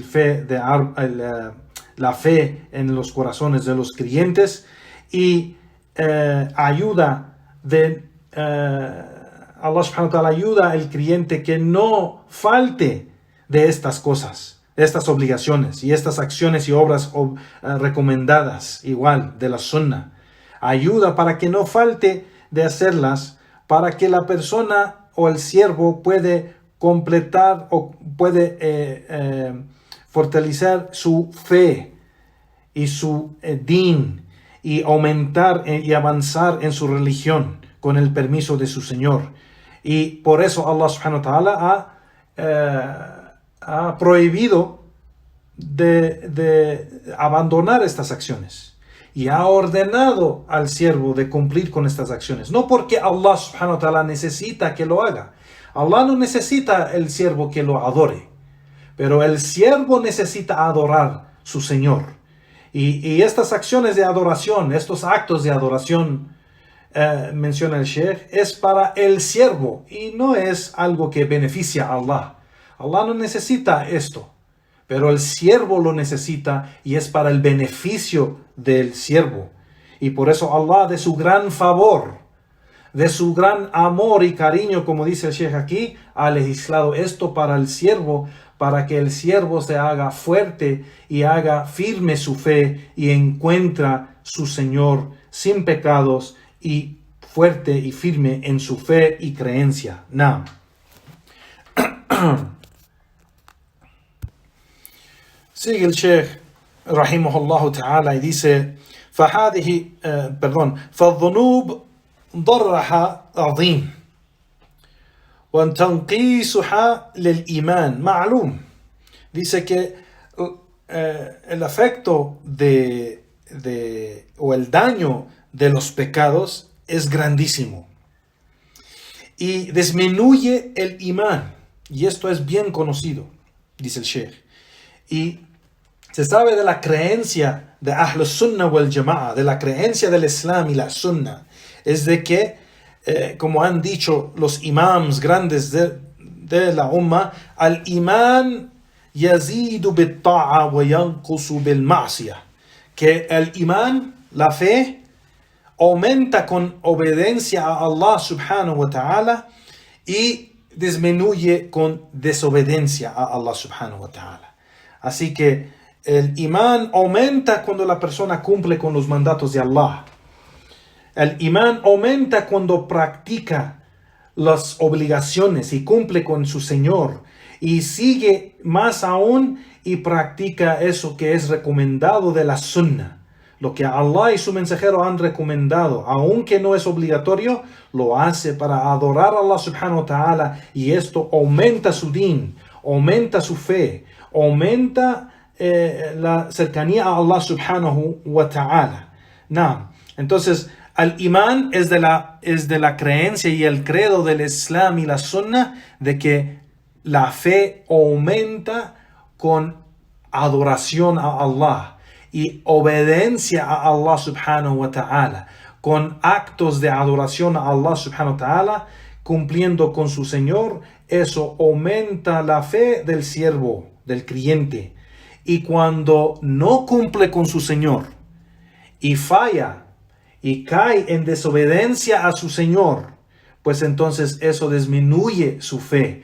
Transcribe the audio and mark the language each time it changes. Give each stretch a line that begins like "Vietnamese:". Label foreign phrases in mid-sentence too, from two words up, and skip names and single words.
Spanish: la fe en los corazones de los creyentes, y ayuda de Allah
Arabic: سبحانه وتعالى,
Spanish: ayuda al creyente que no falte de estas cosas, de estas obligaciones y estas acciones y obras recomendadas igual de la sunnah. Ayuda para que no falte de hacerlas, para que la persona o el siervo puede completar o puede fortalecer su fe y su din, y aumentar y avanzar en su religión con el permiso de su Señor. Y por eso Allah
Arabic: سبحانه وتعالى
Spanish: ha prohibido de abandonar estas acciones y ha ordenado al siervo de cumplir con estas acciones. No porque Allah
Arabic: سبحانه وتعالى
Spanish: necesita que lo haga. Allah no necesita el siervo que lo adore, pero el siervo necesita adorar a su Señor. Y estas acciones de adoración, estos actos de adoración, menciona el Sheikh, es para el siervo y no es algo que beneficia a Allah. Allah no necesita esto, pero el siervo lo necesita y es para el beneficio del siervo. Y por eso Allah, de su gran favor, de su gran amor y cariño, como dice el Sheikh aquí, ha legislado esto para el siervo, para que el siervo se haga fuerte y haga firme su fe y encuentra su Señor sin pecados y fuerte y firme en su fe y creencia. Naam. Sigue el Sheikh
Arabic: رحمه الله تعالى
Spanish: y dice:
Arabic: فالذنوب ضرها عظيم وتنقيصها للإيمان معلوم.
Spanish: Dice que el efecto o el daño de los pecados es grandísimo y disminuye el imán, y esto es bien conocido, dice el Sheikh. Y se sabe de la creencia de
Arabic: أهل السنة والجماعة,
Spanish: de la creencia del Islam y la Sunnah, es de que, como han dicho los imams grandes de la Ummah,
Arabic: الإيمان يزيد بالطاعة وينقص بالمعصية,
Spanish: que el imán, la fe, aumenta con obediencia a Allah
Arabic: سبحانه وتعالى
Spanish: y disminuye con desobediencia a Allah
Arabic: سبحانه وتعالى.
Spanish: Así que el imán aumenta cuando la persona cumple con los mandatos de Allah. El imán aumenta cuando practica las obligaciones y cumple con su Señor. Y sigue más aún y practica eso que es recomendado de la Sunnah. Lo que Allah y su mensajero han recomendado, aunque no es obligatorio, lo hace para adorar a Allah
Arabic: سبحانه وتعالى.
Spanish: Y esto aumenta su din, aumenta su fe, aumenta la cercanía a Allah
Arabic: سبحانه وتعالى.
Spanish: Entonces, el imán es de la creencia y el credo del Islam y la Sunnah de que la fe aumenta con adoración a Allah y obediencia a Allah
Arabic: سبحانه وتعالى,
Spanish: con actos de adoración a Allah
Arabic: سبحانه وتعالى,
Spanish: cumpliendo con su Señor. Eso aumenta la fe del siervo, del creyente. Y cuando no cumple con su Señor y falla y cae en desobediencia a su Señor, pues entonces eso disminuye su fe.